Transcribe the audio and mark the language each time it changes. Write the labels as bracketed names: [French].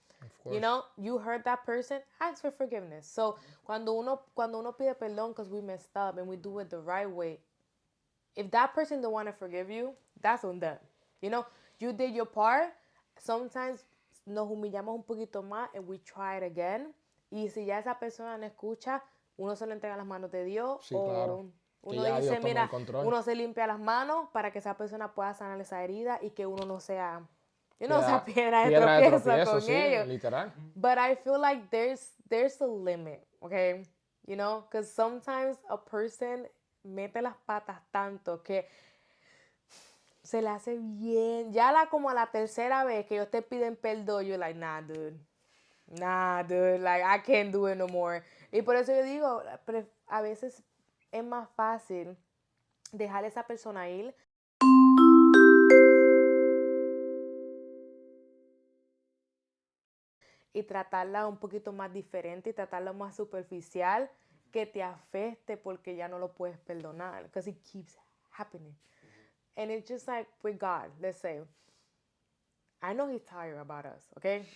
[English] Of course. You know, you hurt that person, ask for forgiveness. So, [Spanish] cuando uno pide perdón [English] because we messed up and we do it the right way, if that person don't want to forgive you, that's on them. You know, you did your part. Sometimes [Spanish] nos humillamos un poquito más [English] and we try it again. [Spanish] Y si ya esa persona no escucha, uno se lo entrega a las manos de Dios. Sí, claro. Uno dice, mira, uno se limpia las manos para que esa persona pueda sanar esa herida y que uno no sea, sea piedra de tropiezo con ellos. Literal. [English] But I feel like there's a limit, okay? You know, because sometimes a person [Spanish] mete las patas tanto que se le hace bien. Ya como la tercera vez que ellos te piden perdón, [English] you're like, nah, dude, like, I can't do it no more. [Spanish] Y por eso yo digo, a veces es más fácil dejar a esa persona ir y tratarla un poquito más diferente y tratarla más superficial, que te afecte porque ya no lo puedes perdonar, [English] because it keeps happening. And it's just like with God, let's say, I know he's tired about us, okay?